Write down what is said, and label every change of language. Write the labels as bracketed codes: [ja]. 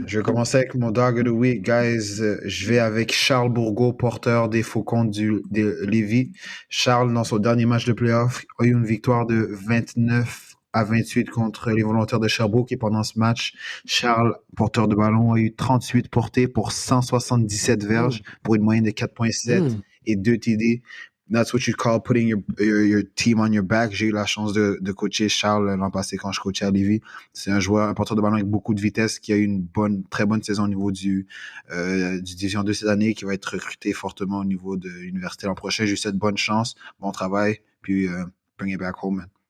[fr] Je vais commencer avec mon Dog of the Week, guys. Je vais avec Charles Bourgault, porteur des Faucons de Lévis. Charles, dans son dernier match de playoff, a eu une victoire de 29-28 contre les Volontaires de Sherbrooke. Et pendant ce match, Charles, porteur de ballon, a eu 38 portées pour 177 verges pour une moyenne de 4.7 et 2 TD. [en] That's what you call putting your team on your back. [fr] J'ai eu la chance de coacher Charles l'an passé quand je coachais à Lévis. C'est un porteur de ballon avec beaucoup de vitesse qui a eu une très bonne saison au niveau du Division 2 cette année, qui va être recruté fortement au niveau de l'université l'an prochain. J'ai eu cette bonne chance. Bon travail. [en] puis bring it back home, man.